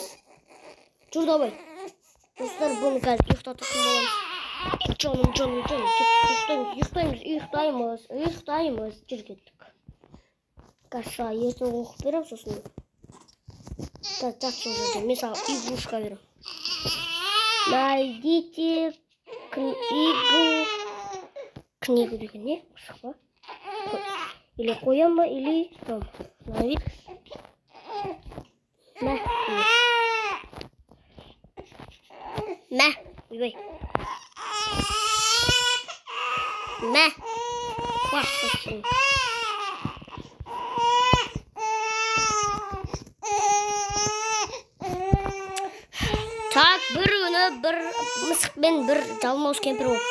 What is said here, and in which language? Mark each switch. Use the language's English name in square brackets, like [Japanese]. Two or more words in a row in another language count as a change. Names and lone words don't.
[Kazakh] Жүр давай. Достар, бұны қазір ұйықтататын боламыз. Жаным, ұйықтаймыз. Жүр кеттік. Қаша, ертең оқып берем сосын. Жақсы жүрді, мен саған игрушка берем. [Russian] Найдите книгу [Kazakh] деген не? Шықпа. Или қоям ба, [Russian] или там. На вид. [Kazakh] Мә, ойбай. Мә. Қуақпасын. Так, бір күні бір мысық пен бір жалмауыз кемпір болыпты.